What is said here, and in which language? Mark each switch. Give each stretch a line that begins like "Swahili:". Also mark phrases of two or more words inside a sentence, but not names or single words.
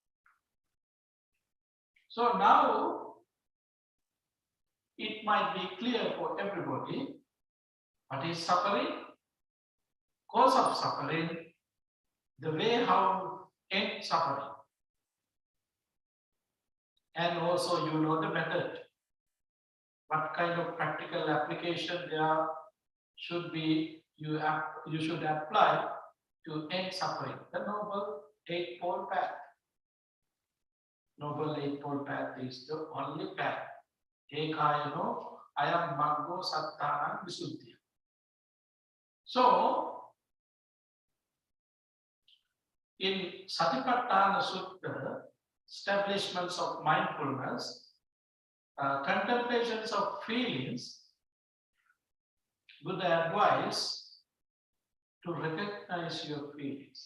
English: So now it might be clear for everybody what is suffering, cause of suffering, the way how end suffering, and also you know the method. What kind of practical application there should be you should apply to end suffering. The Noble Eightfold Path. Noble Eightfold Path is the only path.
Pali: Ekayano ayam maggo sattana visuddhi.
English: So, in Satipatthana Sutta, establishments of mindfulness, contemplations of feelings, Buddha advice to recognize your feelings.